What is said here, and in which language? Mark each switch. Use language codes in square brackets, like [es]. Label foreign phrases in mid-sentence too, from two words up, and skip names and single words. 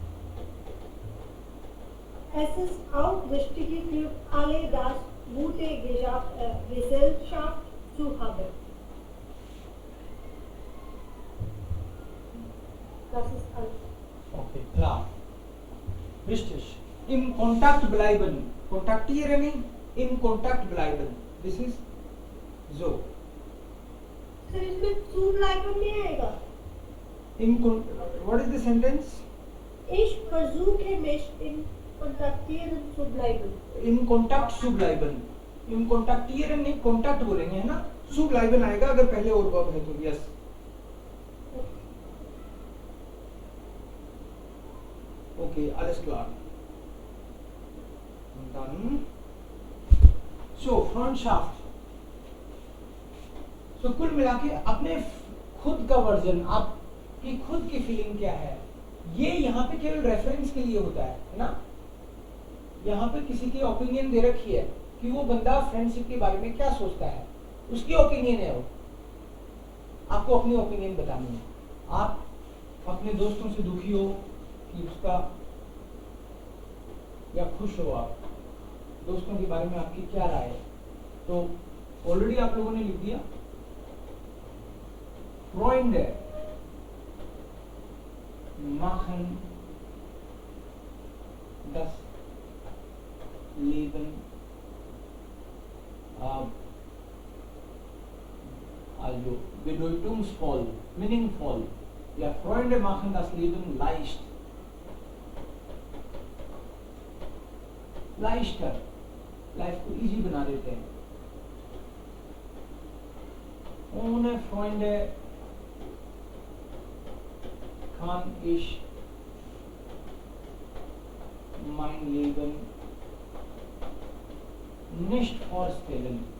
[de] Es ist auch wichtig für alle, das gute Gesellschaft zu haben. Das ist alles. Okay, klar. Richtig. Im Kontakt bleiben. Kontaktieren, im Kontakt bleiben. [en] This is so. [hi] Sir, इसमें [de] zu bleiben [hi] नहीं आएगा. [en] What is the sentence? [de] Ich versuche mich in Kontaktieren zu bleiben. Im Kontakt zu bleiben. Im Kontaktieren [hi] नहीं, [de] Kontakt [hi] बोलेंगे है ना? [de] Zu bleiben [hi] आएगा अगर पहले और verb है तो yes. Okay, [de] alles klar. Und dann so Freundschaft. [hi] So कुल मिला के अपने खुद का वर्जन, आपकी खुद की फीलिंग क्या है, ये यहाँ पे केवल रेफरेंस के लिए होता है ना। यहाँ पे किसी की ओपिनियन दे रखी है कि वो बंदा फ्रेंडशिप के बारे में क्या सोचता है, उसकी ओपिनियन है वो, आपको अपनी ओपिनियन बतानी है। आप अपने दोस्तों से दुखी हो कि उसका, या खुश हो आप, दोस्तों के बारे में आपकी क्या राय है, तो ऑलरेडी आप लोगों ने लिख दिया। [de] Freunde machen das Leben also bedeutungsvoll, meaningful. Ja, Freunde machen das Leben leicht. Leichter, [hi] लाइफ को इजी बना देते हैं। [de] Ohne Freunde kann ich mein Leben nicht vorstellen.